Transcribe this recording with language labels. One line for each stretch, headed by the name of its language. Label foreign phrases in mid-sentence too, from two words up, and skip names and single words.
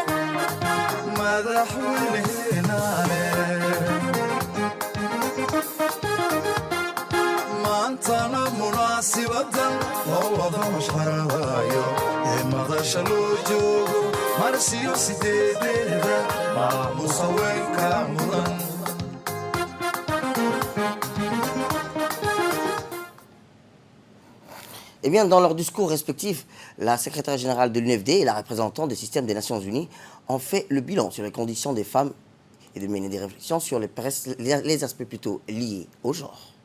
Somali: madaxweyneena leh maantana munaasibadan loo wada mashxaradayo ee madasha loo joogo marsiyo sideedeeda maamusa weynka mudan.
French: Eh bien, dans leurs discours respectifs, la secrétaire générale de l'UNFD et la représentante du système des Nations Unies ont fait le bilan sur les conditions des femmes et de mener des réflexions sur les aspects plutôt liés au genre.